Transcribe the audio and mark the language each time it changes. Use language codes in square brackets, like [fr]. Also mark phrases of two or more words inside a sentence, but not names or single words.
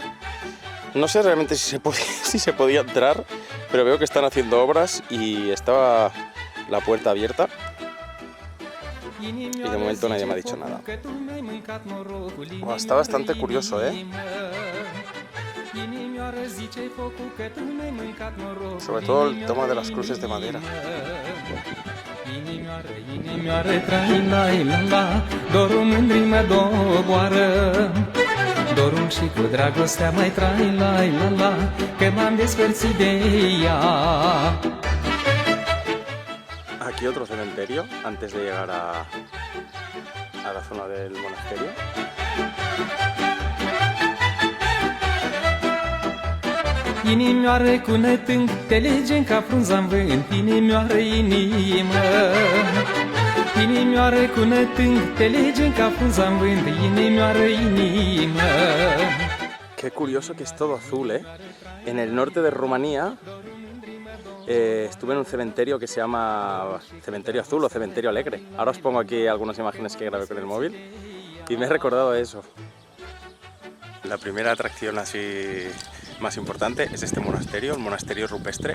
[es] No sé realmente si se podía entrar, pero veo que están haciendo obras y estaba la puerta abierta. Y de momento nadie me ha dicho nada. Wow, está bastante curioso, ¿eh? Sobre todo el tema de las cruces de madera. [ro] Dorul și cu dragostea mai trai la la la, că m-am despărțit de ea. [es] Aquí otro cementerio antes de llegar a la zona del monasterio. [ro] Inimioară cu nătâng, te legem ca frunza-n vânt, inimioară inimă. Inimioară cu nătâng, te legem ca frunza-n vânt, inimioară inimă. [es] Qué curioso que es todo azul, ¿eh? En el norte de Rumanía estuve en un cementerio que se llama Cementerio Azul o Cementerio Alegre. Ahora os pongo aquí algunas imágenes que grabé con el móvil y me he recordado de eso. La primera atracción así más importante es este monasterio, el monasterio rupestre.